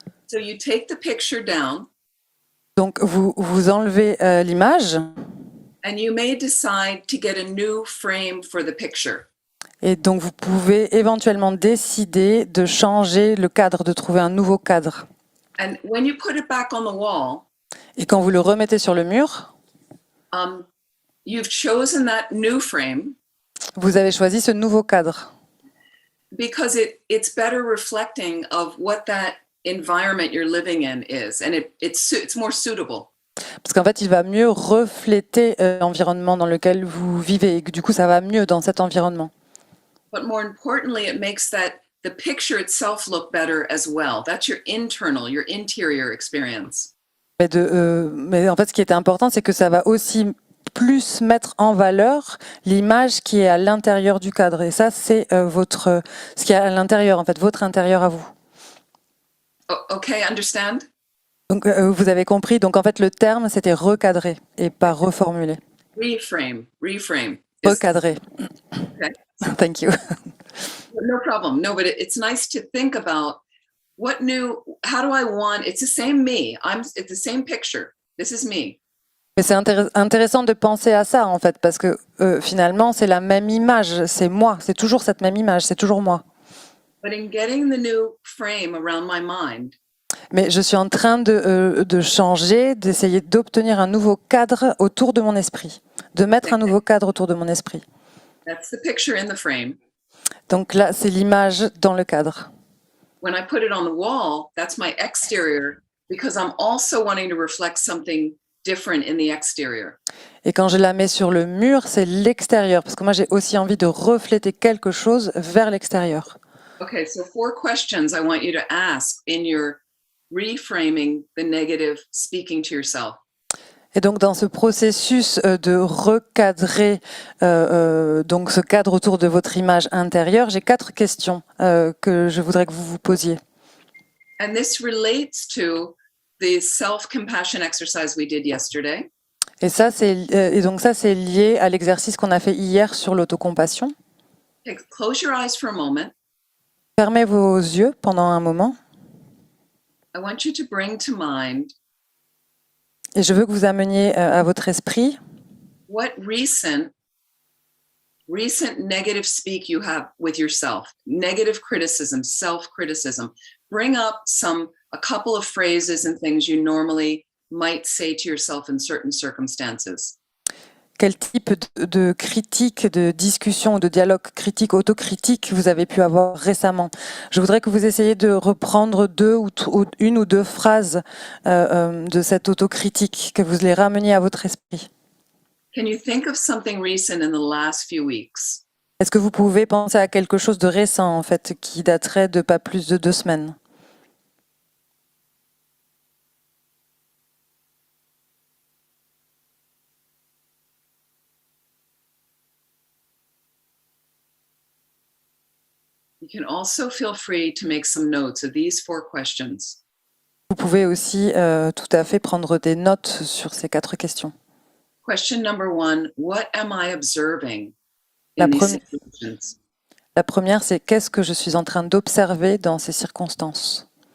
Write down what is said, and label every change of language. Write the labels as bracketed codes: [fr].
[en] So you take the picture down [fr] Donc vous enlevez l'image [en] and you may decide to get a new frame for the picture. [fr] et donc vous pouvez éventuellement décider de changer le cadre, de trouver un nouveau cadre. [en] And when you put it back on the wall, [fr] Et quand vous le remettez sur le mur, [en] you've chosen that new frame [fr] vous avez choisi ce nouveau cadre. [en] because it's better reflecting of what that environment you're living in is, and it's more suitable. [fr] Parce qu'en fait, il va mieux refléter l'environnement dans lequel vous vivez et que du coup, ça va mieux dans cet environnement. [en] But more importantly, it makes the picture itself look better as well. That's your interior experience. [fr] Mais en fait, ce qui était important, c'est que ça va aussi plus mettre en valeur l'image qui est à l'intérieur du cadre. Et ça, c'est ce qui est à l'intérieur, en fait, votre intérieur à vous. [en] Okay, understand? [fr] Donc, vous avez compris. Donc, en fait, le terme, c'était recadrer et pas reformuler. [en] Reframe. [fr] Recadrer. [en] Okay. Thank you. No problem. No, but it's nice to think about how do I want, it's the same me. It's the same picture. This is me. [fr] Mais c'est intéressant de penser à ça, en fait, parce que finalement, c'est la même image. C'est moi. C'est toujours cette même image. C'est toujours moi. [en] But in getting the new frame around my mind, [fr] mais je suis en train de changer, d'essayer d'obtenir un nouveau cadre autour de mon esprit, de mettre un nouveau cadre autour de mon esprit. [en] That's the picture in the frame. [fr] Donc là, c'est l'image dans le cadre. [en] When I put it on the wall, that's my exterior because I'm also wanting to reflect something different in the exterior. [fr] Et quand je la mets sur le mur, c'est l'extérieur, parce que moi, j'ai aussi envie de refléter quelque chose vers l'extérieur. [en] Okay, so 4 questions I want you to ask in your reframing the negative speaking to yourself. [fr] Et donc dans ce processus de recadrer donc ce cadre autour de votre image intérieure, j'ai 4 questions que je voudrais que vous vous posiez. [en] And this relates to the self-compassion exercise we did yesterday. [fr] Et donc ça c'est lié à l'exercice qu'on a fait hier sur l'autocompassion. [en] Close your eyes for a moment. [fr] Fermez vos yeux pendant un moment. [en] I want you to bring to mind [fr] et je veux que vous ameniez à votre esprit [en] what recent negative speak you have with yourself, negative criticism, self-criticism. Bring up a couple of phrases and things you normally might say to yourself in certain circumstances. [fr] Quel type de critique, de discussion, de dialogue critique, autocritique vous avez pu avoir récemment? Je voudrais que vous essayiez de reprendre une ou deux phrases de cette autocritique, que vous les rameniez à votre esprit. [en] Can you think of something recent in the last few weeks? [fr] Est-ce que vous pouvez penser à quelque chose de récent, en fait, qui daterait de pas plus de 2 semaines? [en] You can also feel free to make some notes of these 4 questions. [fr] Vous pouvez aussi tout à fait prendre des notes sur ces 4 questions. [en] Question number 1, what am I observing in these situations? [fr] La première, c'est qu'est-ce que je suis en train d'observer dans ces circonstances?